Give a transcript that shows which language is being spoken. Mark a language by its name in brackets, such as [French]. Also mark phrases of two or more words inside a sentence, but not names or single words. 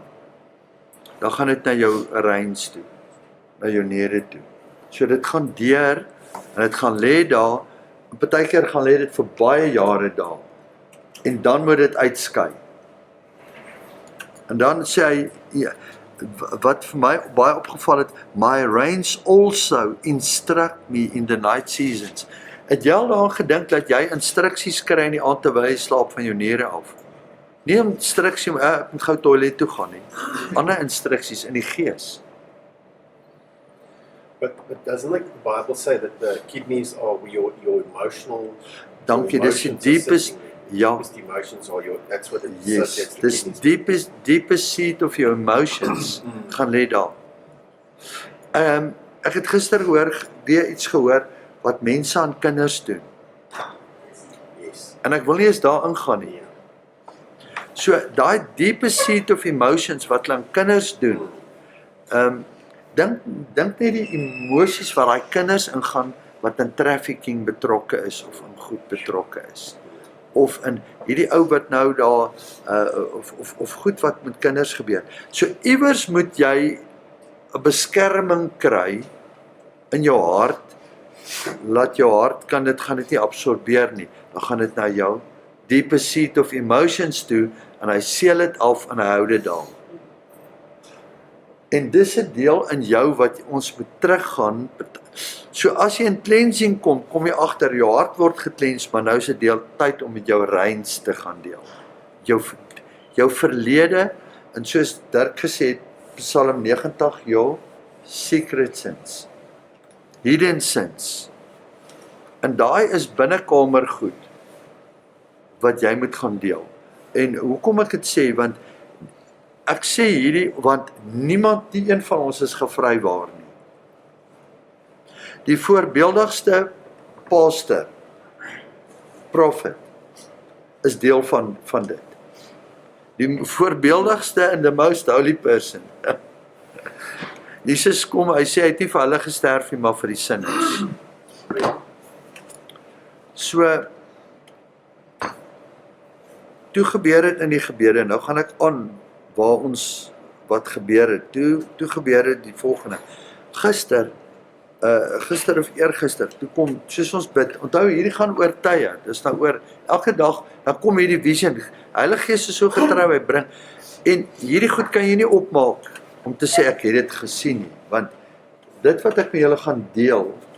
[Afrikaans] Dan gaan dit na jou reins toe, na jou niere toe. So dit gaan deur en dit gaan lê daar. Partykeer gaan lê dit vir baie jare daar. En dan moet dit uitskei. En dan sê hy, wat vir my baie opgeval het, [English] my reins also instruct me in the night seasons. [Afrikaans] Het jy al daaraan gedink dat jy instruksies kry in die aand terwyl jy slaap van jou niere af? Nie om instruksie om ek moet gou toilet toe gaan nie. Ander instruksies in die gees. [English] But doesn't like the Bible say that the kidneys are your emotional? [Afrikaans] Dankie, [English] your [Afrikaans] dis die [English] emotions are deepest, sitting there. [Afrikaans] ja, [English] Deepest emotions are your. That's what it yes, says. the [Afrikaans] dis [English] kidneys. deepest seat of your emotions [Afrikaans] gaan lê daar. Ek het gister weer iets gehoor wat mense aan kinders doen. [English] Yes. [Afrikaans] En ek wil nie eens daar ingaan nie. So daai [English] deepest seat of emotions [Afrikaans] wat hulle aan kinders doen. Dink net die emosies wat daai kinders ingaan wat in trafficking betrokke is of in goed betrokke is. Of in hierdie ou wat nou daar of goed wat met kinders gebeur. So iewers moet jy 'n beskerming kry in jou hart. Laat jou hart gaan dit nie absorbeer nie. Dan gaan dit na jou [English] deepest seat of emotions [Afrikaans] toe en hy seel dit af en hy hou dit daar. En dis 'n deel in jou wat ons moet teruggaan. So as jy in cleansing kom jy agter jou hart word gecleansed, maar nou is dit deel tyd om met jou reins te gaan deel. Jou verlede, en soos Dirk gesê het, Psalm 90, jou [English] secret sins, hidden sins. [Afrikaans] En daai is binnekamer goed wat jy moet gaan deel. En hoekom ek dit sê, want ek sê hierdie, want niemand, nie een van ons is gevrywaar nie. Die voorbeeldigste pastor, prophet, is deel van dit. Die voorbeeldigste [English] and the most holy person. [Afrikaans] Jesus kom, hy sê, hy het nie vir hulle gesterf nie, maar vir die sinners. So, toe gebeur het in die gebede, nou gaan ek aan, waar ons, wat gebeur het, toe gebeur het die volgende, gister of eergister, toe kom, soos ons bid, onthou, hierdie gaan oor tye, dis nou oor, elke dag, dan kom hierdie vision, Heilige Gees is so getrou, hy bring, en hierdie goed kan jy nie opmaak, om te sê, ek het dit gesien nie, want, dit wat ek met julle gaan deel,